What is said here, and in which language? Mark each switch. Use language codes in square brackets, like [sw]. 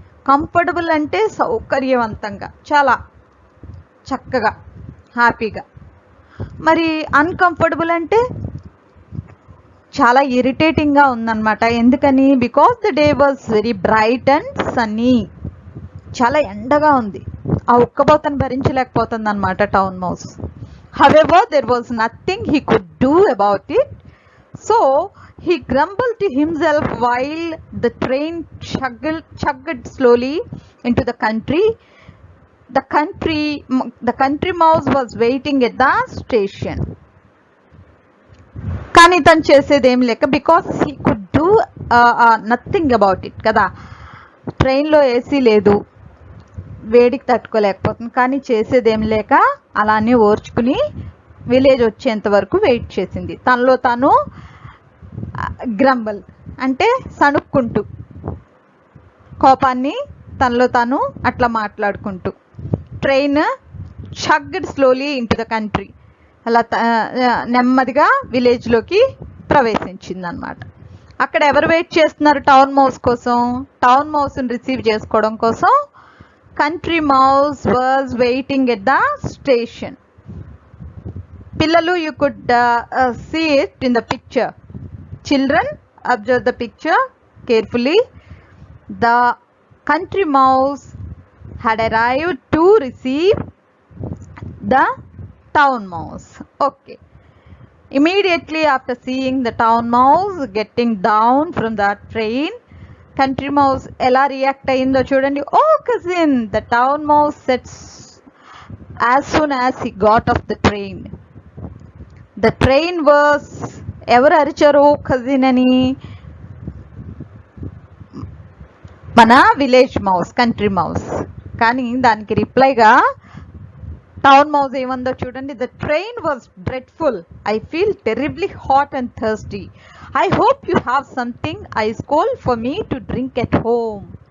[te] Comfortable అంటే సౌకర్యవంతంగా, చాలా చక్కగా, హ్యాపీగా. మరి అన్కంఫర్టబుల్ అంటే చాలా ఇరిటేటింగ్గా ఉందన్నమాట. ఎందుకని? [en] because the day was very bright and sunny, [te] చాలా ఎండగా ఉంది. ఆ ఉక్కబోతను భరించలేకపోతుంది అనమాట town mouse. [en] However there was nothing he could do about it, so he grumbled to himself while the train chugged slowly into the country. The country mouse was waiting at the station. [te] కానీ తను చేసేదేం లేక, [en] because he could do nothing about it [te] కదా. ట్రైన్లో AC లేదు, వేడికి తట్టుకోలేకపోతుంది, కానీ చేసేదేం లేక అలానే ఓర్చుకుని విలేజ్ వచ్చేంత వరకు వెయిట్ చేసింది. తనలో తాను గ్రంబల్ అంటే సణుక్కుంటూ, కోపాన్ని తనలో తాను అట్లా మాట్లాడుకుంటూ. [en] train chugged slowly into the country, [te] అలా నెమ్మదిగా విలేజ్లోకి ప్రవేశించింది అనమాట. అక్కడ ఎవరు వెయిట్ చేస్తున్నారు టౌన్ మౌస్ కోసం? టౌన్ మౌస్ని రిసీవ్ చేసుకోవడం కోసం country mouse [en] Was waiting at the station. పిల్లలు, you could see it in the picture. Children, observe the picture carefully. The country mouse had arrived to receive the town mouse. Okay. Immediately after seeing the town mouse getting down from the train, country mouse [te] ఎలా react అయిందో చూడండి. [en] Oh cousin, the town mouse said as soon as he got off the train. The train was, [te] ఎవరు అరిచారు cousin అని? మన village mouse, country mouse. కానీ దానికి రిప్లైగా town mouse ఏమందో చూడండి. [en] The train was dreadful, I feel terribly hot and thirsty, I hope you have something ice cold for me to drink at home.